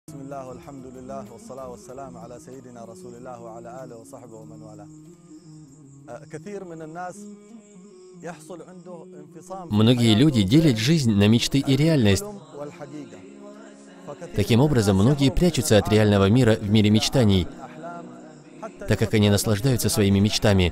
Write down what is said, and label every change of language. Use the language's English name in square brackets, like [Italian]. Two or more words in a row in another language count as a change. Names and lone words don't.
[Arabic] بسم الله، الحمد لله، والصلاة والسلام على سيدنا رسول الله، وعلى آله وصحبه ومن والاه. [Russian] Многие люди делят жизнь на мечты и реальность. Таким образом, многие прячутся от реального мира в мире мечтаний, так как они наслаждаются своими мечтами.